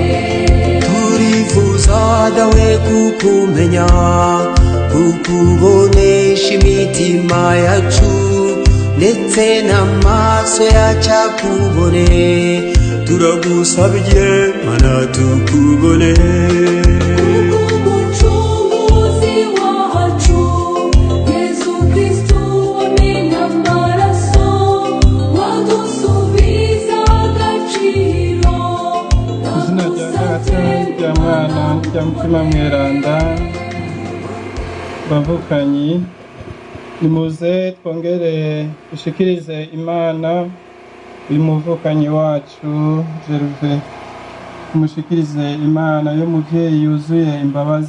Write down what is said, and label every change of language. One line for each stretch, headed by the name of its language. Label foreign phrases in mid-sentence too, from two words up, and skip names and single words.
Rundi: turifuza dawe kukumenya kukubonesha imitima yacu ndetse n'amaso yacu akubone turagusabye mana tukubone umucunguzi wacu Yesu Kristo wamennye amaraso wadusubiza agaciro izina rya data rya mwana rya mutima mweranda bavukanyi nimuze twongere dushikirize Imana uyu muvukanyi wacu Gerve tumushikirize Imana y'umuvyeyi yuzuye imbabazi